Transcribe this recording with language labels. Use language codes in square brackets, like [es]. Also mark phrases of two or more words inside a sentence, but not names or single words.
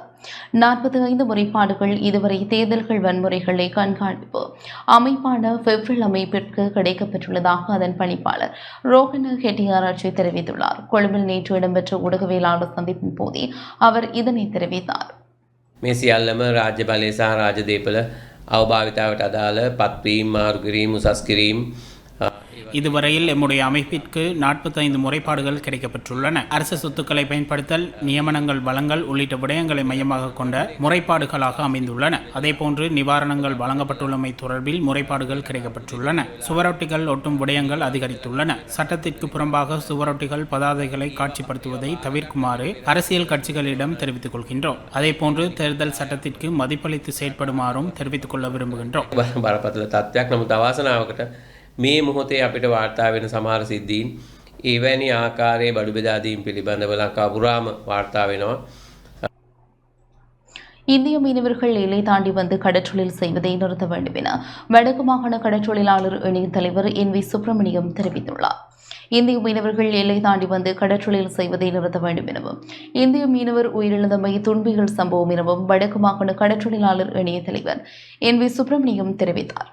[ta] 45 முறைப்பாடுகள் இதுவரை தேர்தல்கள் வன்முறைகளை கண்காணிப்பு அமைப்பான ஃபெஃபில் அமைப்பிற்கு கிடைக்கப்பெற்றுள்ளதாக அதன் பணிப்பாளர் ரோஹன ஹெட்டியாராட்சி தெரிவித்துள்ளார். கொழும்பில் நேற்று இடம்பெற்ற ஊடகவியலாளர் சந்திப்பின் போதே அவர் இதனை தெரிவித்தார். [si] මේ සියල්ලම රාජ්‍ය බලය සහ රාජ්‍ය දේපල අවභාවිතාවට අදාළ පත්වීම් මාරු කිරීම උසස් කිරීම [ta] இதுவரையில் எம்முடைய அமைப்பிற்கு 45 முறைப்பாடுகள் கிடைக்கப்பெற்றுள்ளன. அரசு சொத்துக்களை பயன்படுத்தல், நியமனங்கள், வழங்கல் உள்ளிட்ட விடயங்களை மையமாக கொண்ட முறைப்பாடுகளாக அமைந்துள்ளன. அதேபோன்று நிவாரணங்கள் வழங்கப்பட்டுள்ளமை தொடர்பில் முறைப்பாடுகள் கிடைக்கப்பெற்றுள்ளன. சுவரொட்டிகள் ஒட்டும் விடயங்கள் அதிகரித்துள்ளன. சட்டத்திற்கு புறம்பாக சுவரொட்டிகள், பதாதைகளை காட்சிப்படுத்துவதை தவிர்க்குமாறு அரசியல் கட்சிகளிடம் தெரிவித்துக் கொள்கின்றோம். அதேபோன்று தேர்தல் சட்டத்திற்கு மதிப்பளித்து செயற்படுமாறும் தெரிவித்துக் கொள்ள விரும்புகின்றோம். [si] මේ මොහොතේ අපිට වාර්තා වෙන සමහර සිද්ධීන් එවැනි ආකාරයේ බඩු බෙදා දීම් පිළිබඳව ලංකාව පුරාම වාර්තා වෙනවා. [ta] இந்திய மீனவர்கள் எல்லை தாண்டி வந்து கடற்றொழில் செய்வதை நிறுத்த வேண்டும் என வடக்கு மாகாண கடற்றொழிலாளர் இணைய தலைவர் NV சுப்பிரமணியம் தெரிவித்துள்ளார். இந்திய மீனவர்கள் எல்லை தாண்டி வந்து கடற்றொழில் செய்வதை நிறுத்த வேண்டும் எனவும் இந்திய மீனவர் உயிரிழந்தமை துன்பியல் சம்பவம் எனவும் வடக்கு மாகாண கடற்றொழிலாளர் இணைய தலைவர் NV சுப்பிரமணியம் தெரிவித்தார்.